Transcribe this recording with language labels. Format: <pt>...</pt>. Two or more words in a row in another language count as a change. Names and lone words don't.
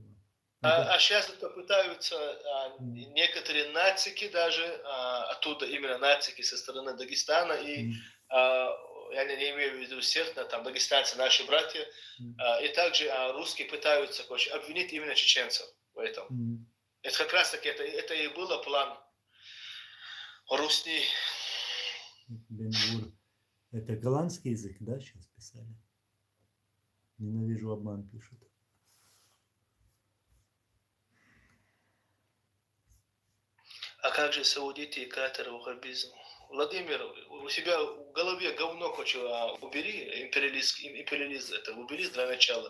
<ru>А сейчас это пытаются некоторые нацики даже, оттуда именно нацики со стороны Дагестана, и я не имею в виду всех, там дагестанцы, наши братья, и также русские пытаются обвинить именно чеченцев в этом. Это как раз таки, это и был план Русни. Бен-Гур. Это голландский язык, да, сейчас писали? Ненавижу обман, пишут. А как же саудиты и катары, ваххабизм? Владимир, у себя в голове говно убери, империализм, это убери для начала.</ru>